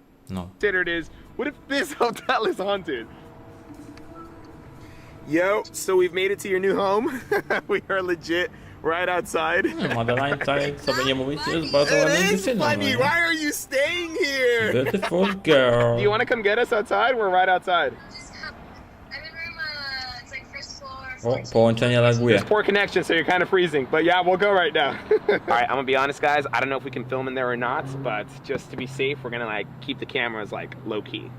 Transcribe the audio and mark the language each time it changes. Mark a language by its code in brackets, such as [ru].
[pl] No. [en] considered is, what if this hotel is haunted? Yo, so we've made it to your new home. We are legit right outside. [pl] Madeline tutaj, co by nie mówić, jest bardzo ładną dziewczyną. no nie? [en] Why are you staying here? Beautiful girl. Do you want to come get us outside? We're right outside. I'm in room, it's like first floor. [pl] O, połączenie laguje. [en] Poor connection, so you're kind of freezing. But yeah, we'll go right now. All right, I'm gonna be honest, guys. I don't know if we can film in there or not, but just to be safe, we're gonna like keep the cameras like low key.